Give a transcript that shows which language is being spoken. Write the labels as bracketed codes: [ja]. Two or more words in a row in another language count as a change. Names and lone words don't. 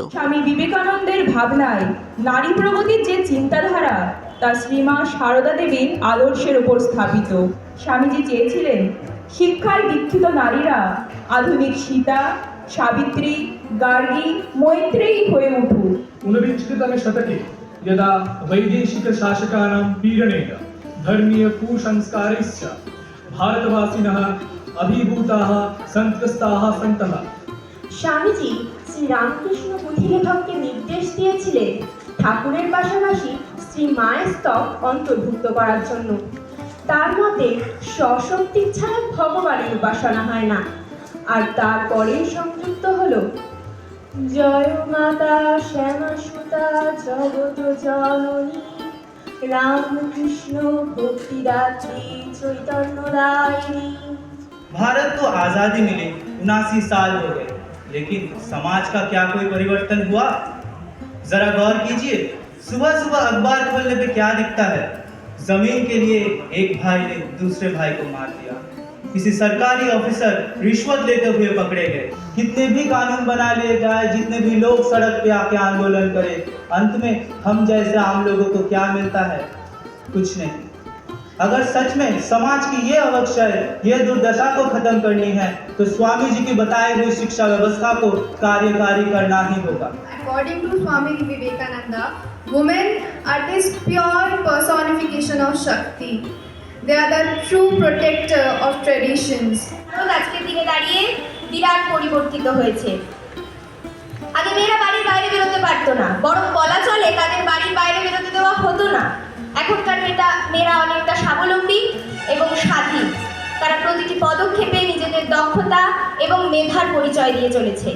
[bn] স্বামী বিবেকানন্দের ভাবনায় নারী প্রগতির যে চিন্তাধারা, তা শ্রীমা সারদা দেবীর আদর্শের উপর স্থাপিত। স্বামীজি চেয়েছিলেন শিক্ষায় দীক্ষিত নারীরা আধুনিক সীতা, সাবিত্রী, গার্গী, মৈত্রেয়ী হয়ে উঠুক। [sa] ऊनविंशतितमे शतके यदा वैदेशिकशासकानां पीडनेन धर्मीयकुसंस्कारैश्च भारतवासिनः अभिभूताः सन्त्रस्ताः सन्तः। [bn] স্বামীজি শ্রী রামকৃষ্ণ পুঁথিলেখককে নির্দেশ দিয়েছিলেন ঠাকুরের পাশাপাশি শ্রী মায়ের স্তব অন্তর্ভুক্ত করার জন্য। তার মতে স্বশক্তির ছাড়া ভগবানের উপাসনা হয় না। আর তারপরেই সংযুক্ত হলো [sa] জয় মাতা শ্যামা সুতা জগত জননী রামকৃষ্ণ ভক্তিদাত্রী চৈতন্য দায়িনী। [hi] भारत को आज़ादी मिले 79 साल हो गए, लेकिन समाज का क्या कोई परिवर्तन हुआ? जरा गौर कीजिए, सुबह सुबह अखबार खोलने पे क्या दिखता है? जमीन के लिए एक भाई ने दूसरे भाई को मार दिया, किसी सरकारी ऑफिसर रिश्वत लेते हुए पकड़े गए। कितने भी कानून बना लिए जाए, जितने भी लोग सड़क पे आके आंदोलन करे, अंत में हम जैसे आम लोगों को क्या मिलता है? कुछ नहीं। अगर सच में समाज की ये अवक्षय, ये दुर्दशा को खत्म करनी है, तो स्वामी जी की बताई हुई शिक्षा व्यवस्था को कार्यकारी करना ही होगा। [en] According to Swami Vivekananda, women are this pure personification of Shakti. They are the true protector of traditions. [bn] ভারত আজকের দিনে দাঁড়িয়ে বিরাট পরিবর্তিত হয়েছে। আগে মেয়েরা বাড়ির বাইরে বেরোতে পারতো না, বরং বলা চলে তাদের বাড়ির বাইরে বেরোতে দেওয়া হতো না। এখনকার মেয়েরা অনেকটা স্বাবলম্বী এবং স্বাধীন। তারা প্রতিটি পদক্ষেপে নিজেদের দক্ষতা এবং মেধার পরিচয় দিয়ে চলেছে।